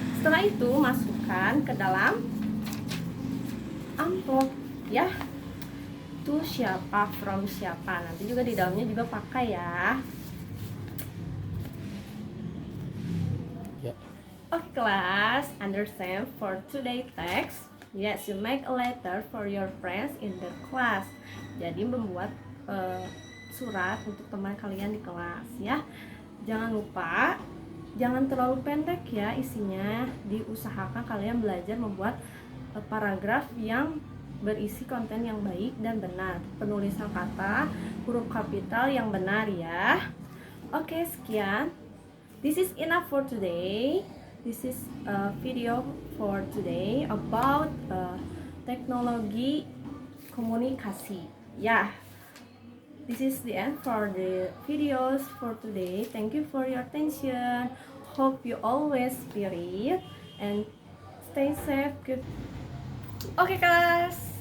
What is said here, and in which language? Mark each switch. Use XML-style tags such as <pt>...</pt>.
<id>Setelah itu masukkan ke dalam amplop ya, to siapa, from siapa, nanti juga di dalamnya juga pakai ya.</id> <en>Okay, class, understand for today text. Yes, you make a letter for your friends in the class.</en> <id>Jadi membuat surat untuk teman kalian di kelas ya. Jangan lupa, jangan terlalu pendek ya isinya. Diusahakan kalian belajar membuat paragraf yang berisi konten yang baik dan benar. Penulisan kata, huruf kapital yang benar ya. Oke, sekian.</id> <en>This is enough for today. This is a video for today about</en> <id>teknologi komunikasi.</id> <en>Yeah, this is the end for the videos for today. Thank you for your attention. Hope you always spirit and stay safe. Good. Okay, guys.</en>